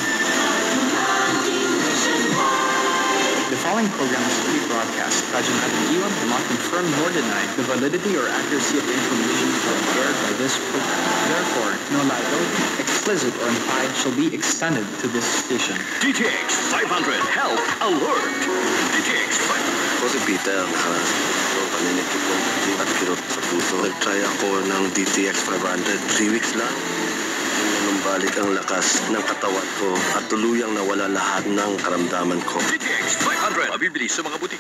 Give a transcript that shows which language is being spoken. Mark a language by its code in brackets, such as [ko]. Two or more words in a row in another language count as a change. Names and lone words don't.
[en] The following program is pre-broadcast. Radyo Natin Iwan will not confirm nor deny the validity or accuracy of the information aired by this program. Therefore, no liability, explicit or implied, shall be extended to this station. DTX 500 Health Alert. DTX 500. [tl] Ako si Peter, paninikip ko at kirot sa puso. Nag-try ako ng DTX 500, 3 weeks lang. Nung balik ang lakas ng katawan ko at tuluyang nawala lahat ng karamdaman ko. DTX 500. Mabibili sa mga butik.